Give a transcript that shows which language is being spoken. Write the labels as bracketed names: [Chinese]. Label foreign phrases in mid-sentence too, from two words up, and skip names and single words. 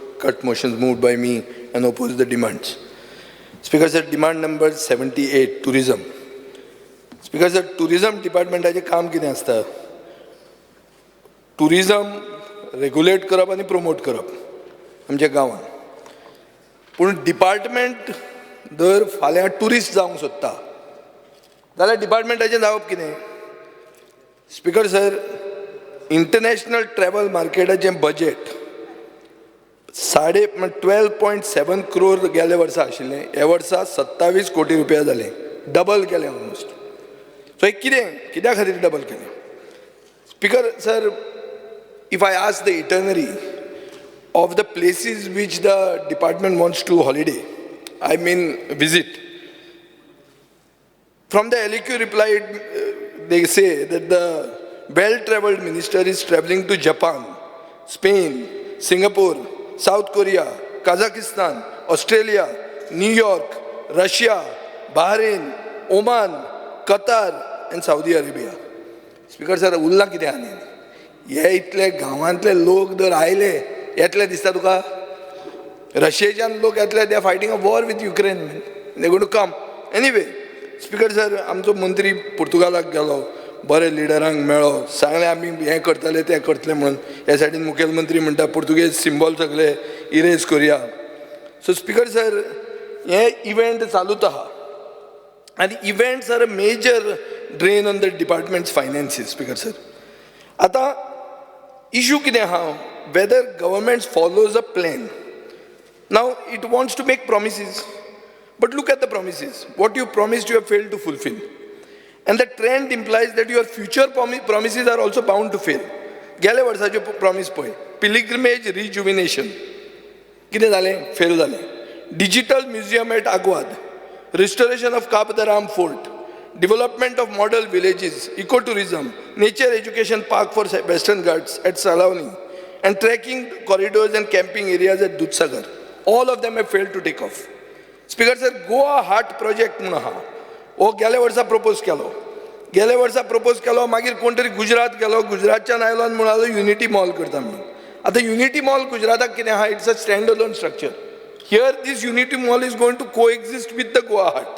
[English] cut motions moved by me and oppose the demands. Speaker sir, demand number 78, tourism. Speaker sir, tourism department [Konkani] चे काम कितें आसता? [English] Tourism regulate [Konkani] करप आणि promote करप आमच्या गांवांत. पूण डिपार्टमेंट जर फाल्यां टुरिस्ट जावंक सोदता जाल्यार डिपार्टमेंटाचें जावप कितें? [English] Speaker sir, international travel [Konkani] मार्केटाचें बजेट 12.7 crore गेल्या वर्सा आशिल्लें, ह्या वर्सा 27 कोटी रुपया जालें, डबल केलें ऑलमोस्ट. सो हे कित्या खातीर डबल केलें? [English] Speaker sir, if I ask the itinerary of the places which the department wants to holiday, I mean visit, from the LEQ reply, they say that the well-traveled minister is traveling to Japan, Spain, Singapore, South Korea, Kazakhstan, Australia, New York, Russia, Bahrain, Oman, Qatar and Saudi Arabia. Speaker sir, [Konkani] उरला कितें आनी? हे इतले गांवांतले लोक जर आयले येतले दिसता तुका? रशियेच्यान लोक येतले, [English] they are fighting a war with Ukraine, they going to come anyway. Speaker sir, [Konkani] आमचो मंत्री पुर्तुगालाक गेलो, बरे लिडरांक मेळ्ळो, सांगलें आमी हें करतले तें करतले म्हणून. ह्या सायडीन मुखेलमंत्री म्हणटा [English] Portuguese symbol [Konkani] सगळे इरेज करुया. [English] So Speaker sir, [Konkani] हे इव्हेंट चालूच आहा आनी [English] events are a major drain on the department's finances. Speaker sir, [Konkani] आतां इश्यू कितें आहा? [English] Whether government follows a plan. Now it wants to make promises, but look at the promises. What you promised, you have failed to fulfill. And the trend implies that your future promises are also bound to fail. [Konkani] गेल्या वर्साचे प्रॉमिस पळय, [English] pilgrimage rejuvenation, [Konkani] कितें जालें? फेल जालें. [English] Digital museum at Aguad, restoration of Kabdaram fort, development of model villages, eco tourism, nature education park for Western Ghats at Salavani, and trekking corridors and camping areas at Dudhsagar. All of them have failed to take off. [Konkani] स्पीकर सर, गोवा हार्ट प्रोजेक्ट म्हणून आहा, हो गेल्या वर्सा प्रपोज केलो, मागीर कोण तरी गुजरात गेलो, गुजरातच्यान आयलो आनी म्हणलो युनिटी मॉल करता म्हणून. आतां युनिटी मॉल गुजराताक कितें आहा? [English] It's a stand alone structure. Here this Unity Mall is going to coexist with the Goa Heart.